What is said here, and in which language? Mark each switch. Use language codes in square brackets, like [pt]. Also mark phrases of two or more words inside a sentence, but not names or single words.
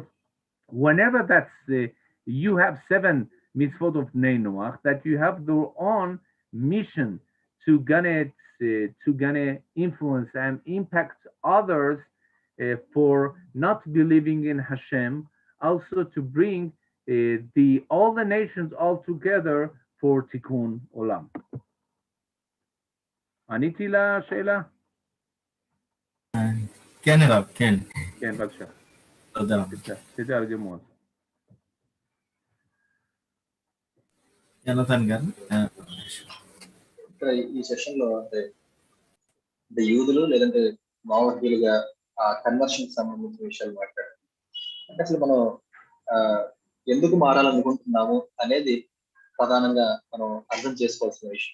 [en] Whenever that's you have 7 mitzvot of [he] בני נח, [en] that you have their own mission to gonna influence and impact others for not believing in Hashem, also to bring all the nations all together for [he] תיקון עולם. עניתי לשאלה? כן, הרב, כן. כן, בבקשה. תודה. תתרגמו. [te] జనతన్ గారు ఇక్కడ ఈ సెషన్ లో అంటే యూదులు లేదంటే మావోవాదులుగా ఆ కన్వర్షన్ సంబంధించిన విషయాలు మాట్లాడారు. అంటే అసలు మనం ఎందుకు మారాలనుకుంటున్నాము అనేది ప్రధానంగా మనం అర్థం చేసుకోవాల్సిన విషయం.